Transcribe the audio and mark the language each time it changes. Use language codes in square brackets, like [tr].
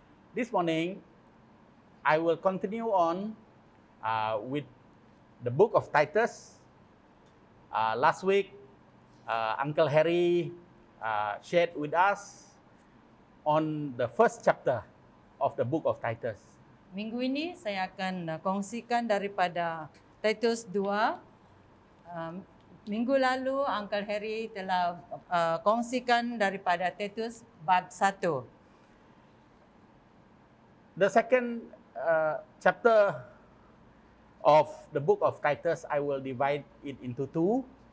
[en] This morning, I will continue on with the book of Titus. Last week, Uncle Harry shared with us on the first chapter of the book of Titus. [ms] Minggu ini saya akan kongsikan daripada Titus 2. Minggu lalu Uncle Harry telah kongsikan daripada Titus bab 1. [en] The second chapter of the book of Titus, I will divide it into two.